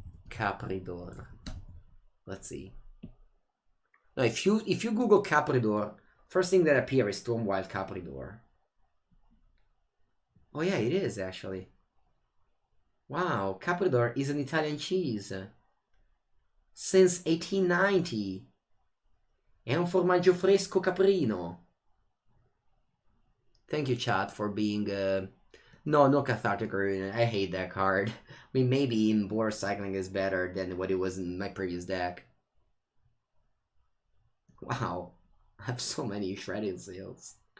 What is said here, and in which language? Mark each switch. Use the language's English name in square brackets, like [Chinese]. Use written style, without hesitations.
[English] Capridor. Let's see. Now, if you Google Capridor, first thing that appears is Stormwild Capridor. Oh yeah, it is actually. Wow, Capridor is an Italian cheese. Since 1890. [Italian] È un formaggio fresco caprino. [English] Thank you, chat, for being no, no cathartic arena. I hate that card. I mean, maybe in board cycling is better than what it was in my previous deck. Wow, I have so many shredded seals.